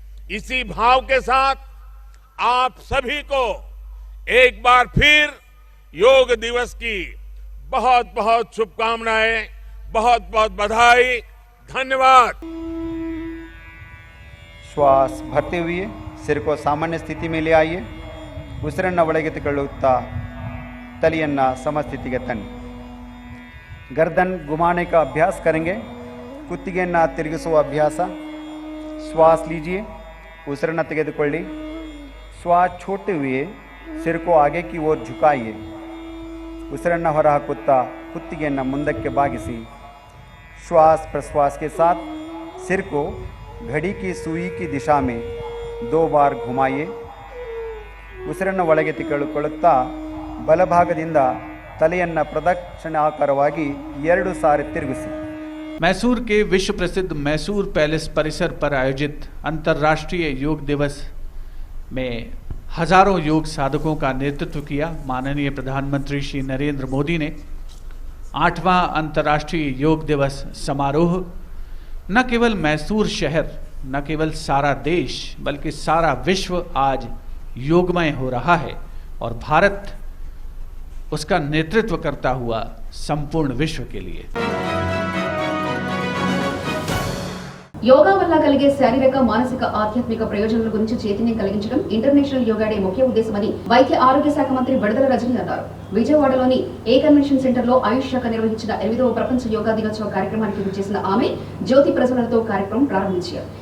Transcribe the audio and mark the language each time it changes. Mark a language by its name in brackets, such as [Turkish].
[Hindi] इसी भाव के साथ आप सभी को एक बार फिर योग दिवस की बहुत बहुत शुभकामनाएं, बहुत बहुत बधाई, धन्यवाद। ಶ್ವಾಸ ಭರ್ತಿ हुए सिर को सामान्य स्थिति में ले आइए। [Kannada] ಉಸಿರನ್ನು ಒಳಗೆತ್ತಿಕೊಳ್ಳುತ್ತಾ ತಲೆಯನ್ನು ಸಮಸ್ಥಿತಿಗೆ ತನ್ನಿ। [Hindi] गर्दन घुमाने का अभ्यास करेंगे। [Kannada] ಕುತ್ತಿಗೆಯನ್ನು ತಿರುಗಿಸುವ अभ्यास। [Hindi] श्वास लीजिए, [Kannada] ಉಸಿರನ್ನು ತೆಗೆದುಕೊಳ್ಳಿ। [Hindi] श्वास छोड़ते हुए सिर को आगे की ओर झुकाइए। [Kannada] ಉಸಿರನ್ನು ಹೊರಹಾಕುತ್ತಾ ಕುತ್ತಿಗೆಯನ್ನು ಮುಂದಕ್ಕೆ ಬಾಗಿಸಿ। [Hindi] श्वास प्रश्वास के साथ सिर को घड़ी की सुई की दिशा में 2 बार घुमाइए। [Kannada] ಉಸಿರನ್ನು ಒಳಗೆತ್ತಿಕೊಳ್ಳುತ್ತಾ ಬಲಭಾಗದಿಂದ ತಲೆಯನ್ನು ಪ್ರದಕ್ಷಿಣಾಕಾರವಾಗಿ 2 ಸಾರಿ ತಿರುಗಿಸಿ। [Hindi] मैसूर के विश्व प्रसिद्ध मैसूर पैलेस परिसर पर आयोजित अंतर्राष्ट्रीय योग दिवस में हजारों योग साधकों का नेतृत्व किया माननीय प्रधानमंत्री श्री नरेंद्र मोदी ने। 8वां अंतर्राष्ट्रीय योग दिवस समारोह न केवल मैसूर शहर, न केवल सारा देश, बल्कि सारा विश्व आज योगमय हो रहा है और भारत उसका नेतृत्व करता हुआ संपूर्ण विश्व के लिए। [Telugu] యోగా వల్ల కలిగే శారీరక, మానసిక, ఆధ్యాత్మిక ప్రయోజనాల గురించి చైతన్యం కలిగించడం ఇంటర్నేషనల్ యోగా డే ముఖ్య ఉద్దేశమని వైద్య ఆరోగ్య శాఖ మంత్రి బడదల రజని అన్నారు. విజయవాడలోని ఏ కన్వెన్షన్ సెంటర్లో ఆయుష్ శాఖ నిర్వహించిన 8వ ప్రపంచ యోగా దినోత్సవ కార్యక్రమానికి విచ్చేసిన ఆమె జ్యోతి ప్రజ్వలనతో కార్యక్రమం ప్రారంభించారు.